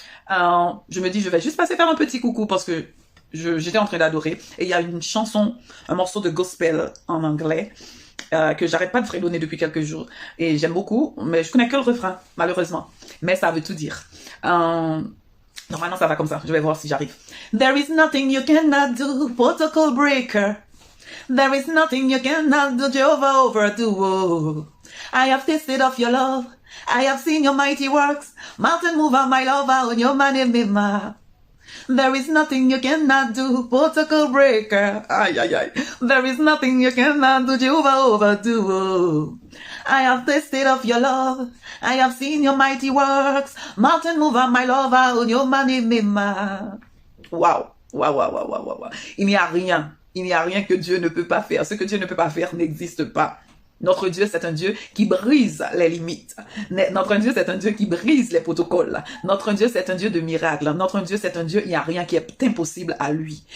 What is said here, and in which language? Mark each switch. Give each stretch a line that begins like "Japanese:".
French: Je me dis, je vais juste passer faire un petit coucou parce que j'étais en train d'adorer. Et il y a une chanson, un morceau de gospel en anglais que j'arrête pas de fredonner depuis quelques jours. Et j'aime beaucoup, mais je connais que le refrain, malheureusement. Mais ça veut tout dire. Normalement, ça va comme ça. Je vais voir si j'arrive.
English: There is nothing you cannot do, protocol breaker. There is nothing you cannot do, Jehovah overdo. Oh. I have tasted of your love. I have seen your mighty works. Mountain mover, my lover, on your man in me, ma. There is nothing you cannot do, protocol breaker. Aye, aye, aye. There is nothing you cannot do, Jehovah overdo. Oh. I have tasted of your love. I have seen your mighty works. Mountain mover, my lover, on your man in me, ma. Wow. Wow, wow, wow, wow, wow.
French: Il n'y a rien. Il n'y a rien que Dieu ne peut pas faire. Ce que Dieu ne peut pas faire n'existe pas. Notre Dieu, c'est un Dieu qui brise les limites. Notre Dieu, c'est un Dieu qui brise les protocoles. Notre Dieu, c'est un Dieu de miracles. Notre Dieu, c'est un Dieu, il n'y a rien qui est impossible à lui.